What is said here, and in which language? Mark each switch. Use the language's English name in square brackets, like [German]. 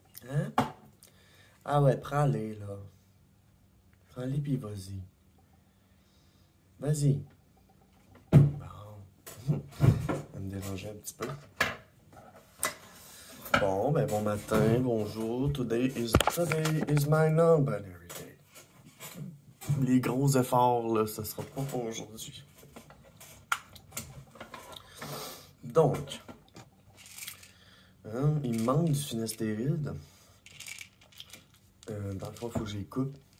[French] Hein? Ah ouais, prends-les, là. Prends-les, puis vas-y. Vas-y. Bon. Ça me dérangeait un petit peu. Bon, ben bon matin, bonjour. [English] Today is my non-binary day. [French] Les gros efforts, là, ça sera pas pour aujourd'hui. Donc, hein, il me manque du finastéride. Dans le fond, il faut que j'y coupe.